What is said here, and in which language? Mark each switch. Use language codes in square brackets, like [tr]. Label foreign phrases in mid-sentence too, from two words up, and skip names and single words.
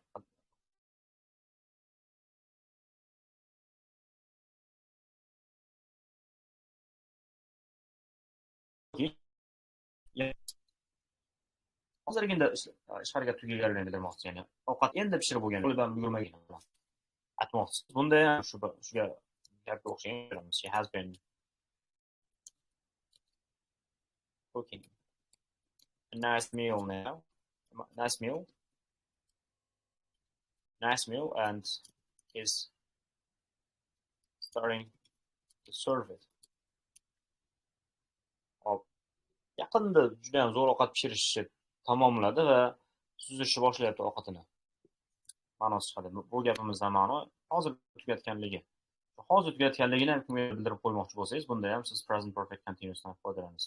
[uz] Hozirgina ish harakat tugaganligini bildirmoqchi, ya'ni ovqat endi pishirib bo'lgan, qo'lidan yurmagan aytmoqchi. Bunda ham shunga gapga o'xshagan. [en] She has been cooking a nice meal now. Nice meal, and is starting to serve it. [uz] Hop. Yaqinda juda ham zo'r ovqat pishirishni tamomladi va suzishni boshlayapti ovqatini. Ma'nosi chiqadi. Bu gapimizdan ma'no hozir tugatganligi. Hozir tugatganligini ham kimga bildirib qo'ymoqchi bo'lsangiz, bunda ham siz [en] present perfect continuousdan [uz] foydalanasiz.